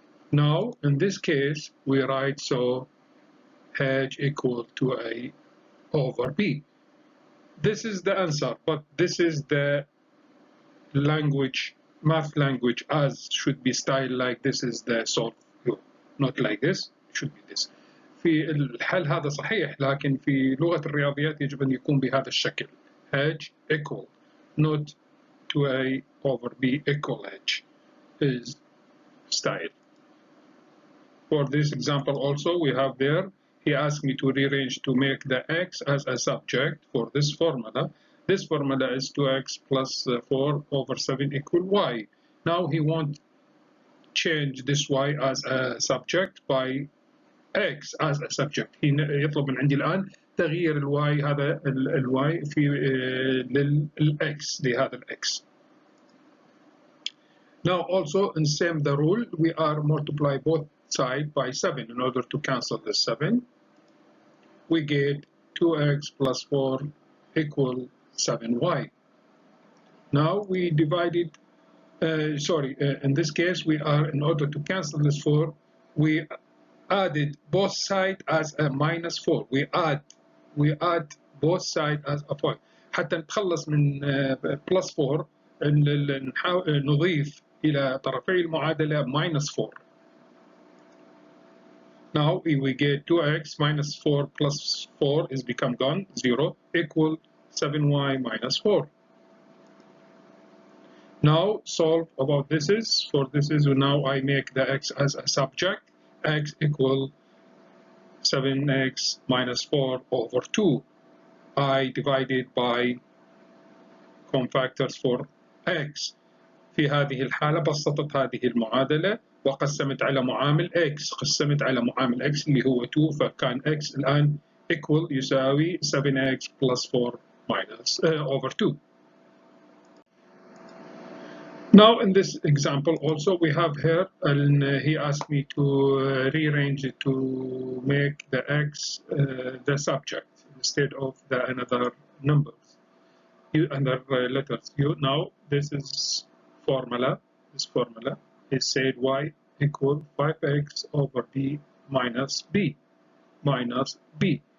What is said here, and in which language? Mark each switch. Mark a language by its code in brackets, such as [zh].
[en] Now in this case we write so h equal to a over b. This is the answer, but this is the language, math language, as should be styled like this is the solve, not like this, it should be this. [ar] في الحل هذا صحيح، لكن في لغة الرياضيات يجب أن يكون بهذا الشكل. [en] h equal, not 2a over b equal h is style. For this example also we have there, he asked me to rearrange to make the x as a subject for this formula. This formula is 2x plus 4 over 7 equal y. Now he wants change this y as a subject by x as a subject. [ar] يطلب من عندي الآن تغيير الواي، هذا الواي في للx لهذا الx. [en] Now also in same the rule, we are multiply both sides by 7 in order to cancel the 7. We get 2x plus 4 equal 7y. Now we divided, in this case we are, in order to cancel this 4, we added both sides as a minus 4. We add both sides as a point. [ar] حتى نتخلص من [en] plus 4 [ar] نضيف إلى طرفي المعادلة [en] minus 4. Now we get 2x minus 4 plus 4 is become gone, 0, equal 7y minus 4. Now solve about this is, for this is, now I make the x as a subject, x equal 7x minus 4 over 2. I divided by cofactors for x. [ar] في هذه الحالة بسطت هذه المعادلة وقسمت على معامل x، قسمت على معامل x اللي هو 2، فكان x الآن [en] equal [ar] يساوي 7x [en] plus 4 minus over 2. Now in this example also we have here, and he asked me to rearrange it to make the x the subject instead of the another numbers, another letters. Now this is formula. This formula is said y equal 5x over b minus b minus b.